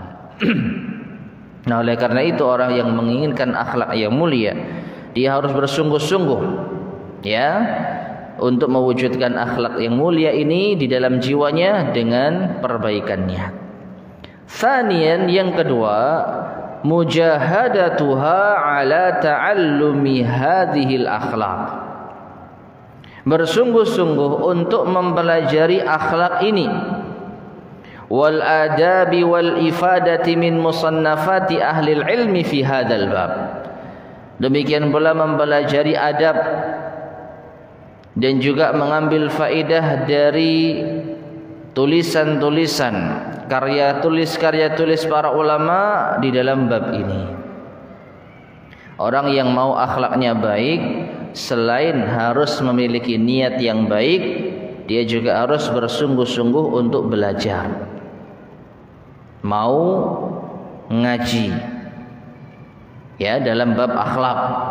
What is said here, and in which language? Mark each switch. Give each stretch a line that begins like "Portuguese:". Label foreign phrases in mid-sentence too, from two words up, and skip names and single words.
Indonesian: Nah, oleh karena itu orang yang menginginkan akhlak yang mulia, dia harus bersungguh-sungguh, ya, untuk mewujudkan akhlak yang mulia ini di dalam jiwanya dengan perbaikan niat. Tsaniyan, yang kedua,
Arabic: مجاهدتها على تعلم هذه الأخلاق,
Indonesian: bersungguh-sungguh untuk mempelajari akhlak ini,
Arabic: والآداب والإفادة من مصنفات أهل العلم في هذا الباب.
Indonesian: Demikian pula mempelajari adab dan juga mengambil faedah dari tulisan-tulisan, karya tulis para ulama di dalam bab ini. Orang yang mau akhlaknya baik, selain harus memiliki niat yang baik, dia juga harus bersungguh-sungguh untuk belajar, mau ngaji, ya, dalam bab akhlak.